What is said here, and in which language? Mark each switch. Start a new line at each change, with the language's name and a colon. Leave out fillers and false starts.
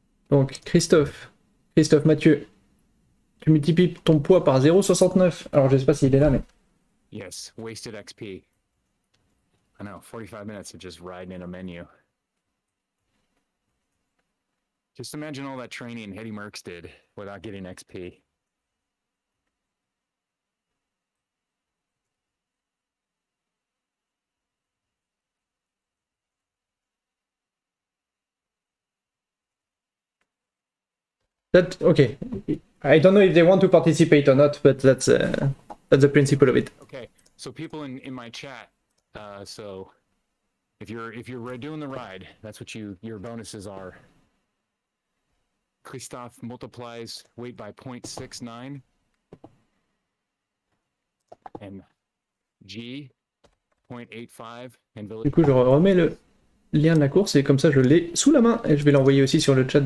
French: Donc, Christophe Mathieu, tu multiplies ton poids par 0,69. Alors, je sais pas s'il est là, mais...
English: Yes, wasted XP. I know, 45 minutes of just riding in a menu. Just imagine all that training Hetty Merckx did without getting XP. Okay. I don't know if they want to participate or not, but that's the principle of it. Okay, so people in my chat, so if you're doing the ride, that's what your bonuses are. Christophe multiplies weight by 0.69, and G 0.85, and
French: Du
English: Village.
French: coup, je remets le lien de la course et comme ça, je l'ai sous la main et je vais l'envoyer aussi sur le chat